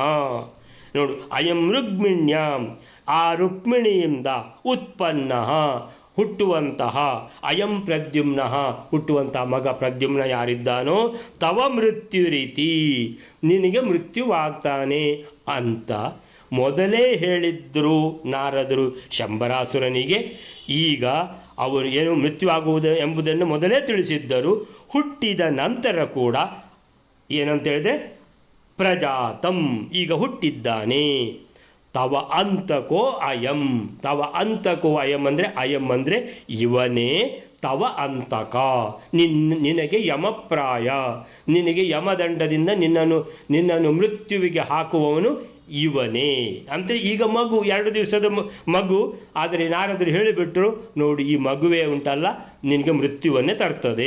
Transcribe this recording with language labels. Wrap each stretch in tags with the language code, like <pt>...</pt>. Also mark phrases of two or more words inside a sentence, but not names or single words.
<kn>ನೋಡು,</kn> <sa>ಅಯಂ ರುಗ್ಮಿಣ್ಯಾಂ,</sa> <kn>ಆ ರುಕ್ಮಿಣಿಯಿಂದ ಉತ್ಪನ್ನ ಹುಟ್ಟುವಂತಹ,</kn> <sa>ಅಯಂ ಪ್ರದ್ಯುಮ್ನಃ</sa> <kn>ಹುಟ್ಟುವಂತಹ ಮಗ ಪ್ರದ್ಯುಮ್ನ ಯಾರಿದ್ದಾನೋ</kn> <sa>ತವ ಮೃತ್ಯು ರೀತಿ,</sa> <kn>ನಿನಗೆ ಮೃತ್ಯುವಾಗ್ತಾನೆ ಅಂತ ಮೊದಲೇ ಹೇಳಿದ್ರು ನಾರದರು ಶಂಬರಾಸುರನಿಗೆ. ಈಗ ಅವರು ಏನು ಮೃತ್ಯುವಾಗುವುದು ಎಂಬುದನ್ನು ಮೊದಲೇ ತಿಳಿಸಿದ್ದರು. ಹುಟ್ಟಿದ ನಂತರ ಕೂಡ ಏನಂತ ಹೇಳಿದ್ರೆ ಪ್ರಜಾತಂ, ಈಗ ಹುಟ್ಟಿದ್ದಾನೆ.</kn> <sa>ತವ ಅಂತಕೋ ಅಯಂ, ತವ ಅಂತಕೋ ಅಯಂ</sa> <kn>ಅಂದರೆ ಅಯಂ ಅಂದರೆ ಇವನೇ,</kn> <sa>ತವ ಅಂತಕ</sa> <kn>ನಿನಗೆ ಯಮಪ್ರಾಯ, ನಿನಗೆ ಯಮದಂಡದಿಂದ ನಿನ್ನನ್ನು ಮೃತ್ಯುವಿಗೆ ಹಾಕುವವನು ಇವನೇ. ಅಂದರೆ ಈಗ ಮಗು 2 ದಿವಸದ ಮಗು, ಆದರೆ ನಾರದರು ಹೇಳಿಬಿಟ್ರು, ನೋಡಿ ಈ ಮಗುವೇ ಉಂಟಲ್ಲ ನಿನಗೆ ಮೃತ್ಯುವನ್ನೇ ತರ್ತದೆ.</kn>